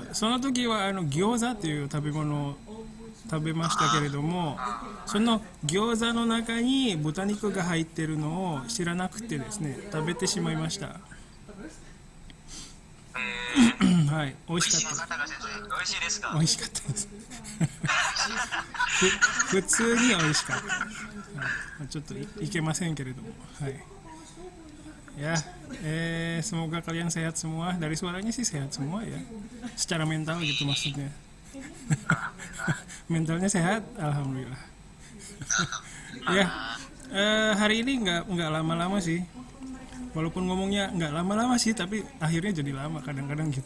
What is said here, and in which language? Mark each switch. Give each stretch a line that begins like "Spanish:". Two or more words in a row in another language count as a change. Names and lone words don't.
Japanese: その時は餃子という食べ物を食べましたけれども、その餃子の中に豚肉が入っているのを知らなくてですね、食べてしまいました。はい、美味しかった。方が先生、美味しいですか。美味しかったです。普通に美味しかった。はい、ちょっといけませんけれども、
Indonesian: はい。Ya, semoga kalian sehat semua. Dari suaranya sih sehat semua ya. Secara mental gitu maksudnya. Mentalnya sehat, alhamdulillah. Ya, hari ini nggak lama-lama sih. Walaupun ngomongnya nggak lama-lama sih, tapi akhirnya jadi lama kadang-kadang gitu.